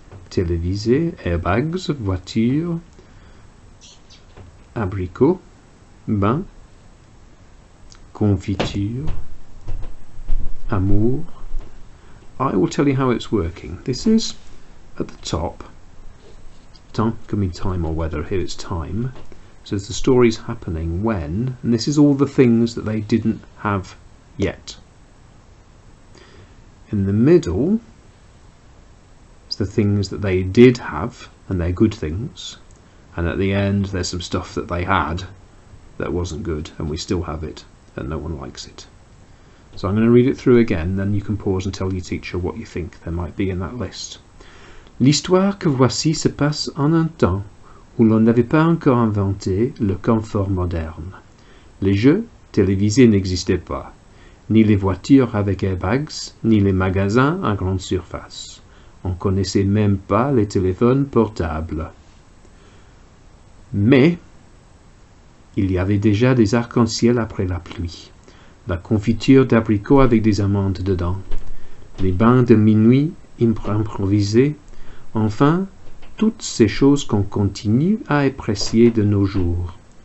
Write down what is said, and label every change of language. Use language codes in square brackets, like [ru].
[fr] télévisé, airbags, voiture, abricot, bain, confiture, amour. [en] I will tell you how it's working. This is at the top. Temps can mean time or weather. Here it's time. So the story's happening when, and this is all the things that they didn't have yet. In the middle, it's the things that they did have, and they're good things. And at the end, there's some stuff that they had that wasn't good, and we still have it, and no one likes it. So I'm going to read it through again, then you can pause and tell your teacher what you think there might be in that list. [fr] L'histoire que voici se passe en un temps où l'on n'avait pas encore inventé le confort moderne. Les jeux télévisés n'existaient pas, ni les voitures avec airbags, ni les magasins à grande surface. On ne connaissait même pas les téléphones portables. Mais il y avait déjà des arcs-en-ciel après la pluie, la confiture d'abricots avec des amandes dedans, les bains de minuit improvisés, enfin, toutes ces choses qu'on continue à apprécier de nos jours.